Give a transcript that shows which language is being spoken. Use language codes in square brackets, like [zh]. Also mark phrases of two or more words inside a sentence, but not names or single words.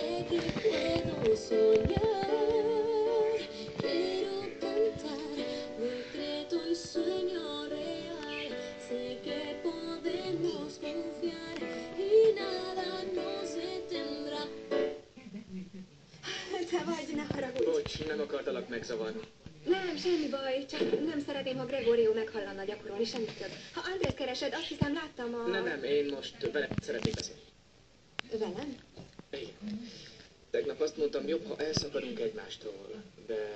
[es] que puedo soñar. Quiero cantar decreto y sueño real. Sé que podemos confiar y nada nos detendrá. [hu] Te vagy, ne haragudj! Bocs, nem akartalak megzavarni. Nem, semmi baj, csak nem szeretném, ha Gregorio meghallana gyakorolni, semmit több. Ha Andrés keresed, azt hiszem láttam a... Nem, én most vele szeretnék beszélni. Velem? Igen. Tegnap azt mondtam, jobb, ha elszakadunk egymástól, de...